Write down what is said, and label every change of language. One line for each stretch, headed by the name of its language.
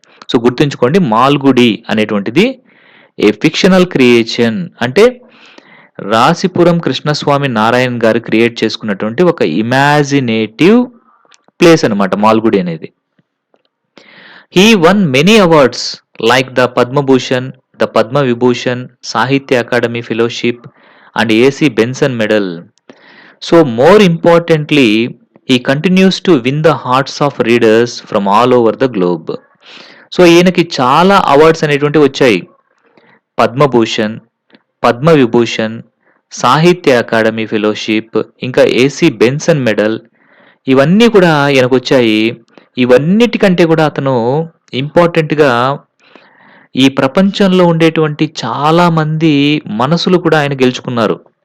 Telugu: So గుర్తుంచుకోండి, మాల్గుడి అనేటువంటిది ఏ fictional creation, అంటే రాసిపురం కృష్ణస్వామి నారాయణ్ గారు క్రియేట్ చేసుకున్నటువంటి ఒక ఇమాజినేటివ్ ప్లేస్ అనమాట మాల్గుడి అనేది.
English: He won many awards like the Padma Bhushan, the Padma Vibhushan, Sahitya Akademi fellowship and AC Benson medal. So more importantly he continues to win the hearts of readers from all over the globe.
Telugu: So ఈయనకి చాలా awards అనేటువంటి వచ్చాయి. పద్మభూషణ్, పద్మ విభూషణ్, సాహిత్య academy fellowship, ఇంకా AC Benson medal, ఇవన్నీ కూడా ఈయనకు వచ్చాయి. ఇవన్నిటికంటే కూడా అతను ఇంపార్టెంట్గా ఈ ప్రపంచంలో ఉండేటువంటి చాలా మంది మనసులు కూడా ఆయన గెలుచుకున్నారు.